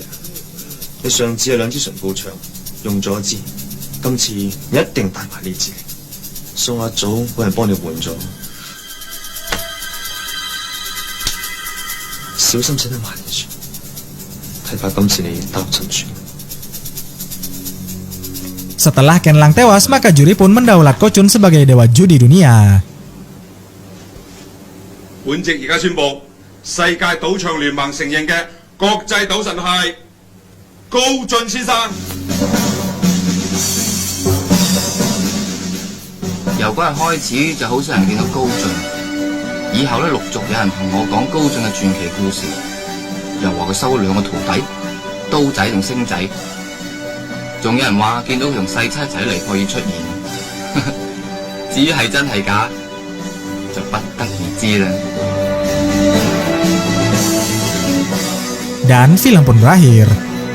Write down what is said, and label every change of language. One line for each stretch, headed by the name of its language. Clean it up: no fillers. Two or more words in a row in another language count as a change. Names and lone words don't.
Cantonese: 你上次係兩支唇膏槍，用咗一支，今次你一定帶埋呢支。數阿祖揾人幫你換咗，小心使得慢啲，睇怕今次你搭唔順船。
Indonesian: Setelah Ken Lang tewas, maka juri pun mendaulat Ko Chun sebagai dewa judi dunia.
Cantonese: 本席而家宣布，世界賭場聯盟承認嘅國際賭神係高進先生。由嗰日開始就好少人見到高進，以後咧陸續有人同我講高進嘅傳奇故事，又話佢收咗2個徒弟，刀仔同星仔，仲有人話見到佢同細七一齊喺尼泊爾出現。至於係真係假，就不得而知啦。
Indonesian: Dan film pun berakhir.